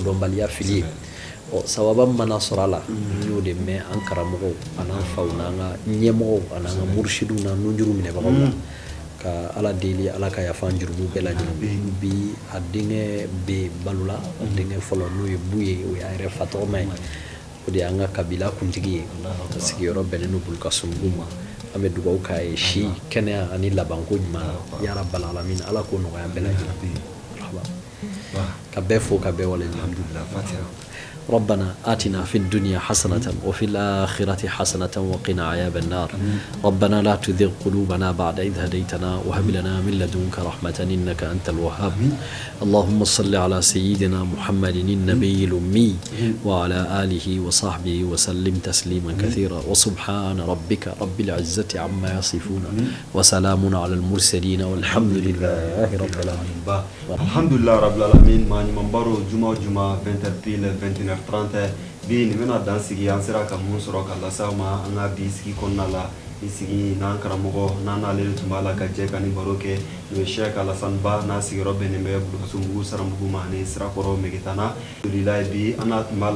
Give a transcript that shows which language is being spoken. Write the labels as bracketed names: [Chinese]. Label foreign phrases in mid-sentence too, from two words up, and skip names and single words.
[Bambara] kodɔnbaliya fili ye sababa mana sɔrɔ a la n y'o de mɛn an karamɔgɔw an'an faw n'an ka ɲɛmɔgɔw an'an ka mursidiw n'an nunjuru minɛbagaw la ka ala deli ala ka yafan jurumu bɛɛ lajɛlen bi a denkɛ bɛ balola a denkɛ fɔlɔ n'o ye bu ye o y'a yɛrɛ fa tɔgɔma ye o de y'an ka kabila kuntigi ye ka sigiyɔrɔ bɛnnen don Bulukasunbugu ma an bɛ dugawu k'a ye si kɛnɛya ani labanko ɲuman na [Arabic] يا رب العالمين [Bambara] ala k'o nɔgɔya bɛɛ lajɛlen ka bɛɛ fo ka bɛɛ wale ɲuman [Arabic] ربنا آتنا في الدنيا حسنة وفي الآخرة حسنة وقنا عذاب النار ربنا لا تذغ قلوبنا بعد إذ هديتنا وهب لنا من لدنك رحمة إنك أنت الوهاب اللهم صل على سيدنا محمد النبي الأمي وعلى آله وصحبه وسلم تسليما كثيرا وسبحان ربك رب العزة عما يصفون وسلام على المرسلين والحمد لله رب العالمين الحمد لله رب العالمين ما نمبرو جمعة [Bambara] 20 30 bi ni mena dan sigi an sera ka mun sɔrɔ ka lasa ma an ka bi sigi kɔnɔna la ni sigi n'an karamɔgɔ n'an n'ale tun b'a la ka jɛ ka ni baro kɛ n'o ye Sheikh Alassane Ba n'a sigiyɔrɔ bɛnnen bɛ Bulukasunbugu Saranbugu ma ani Sirakɔrɔ Megitana alhamdulilayi bi an tun b'a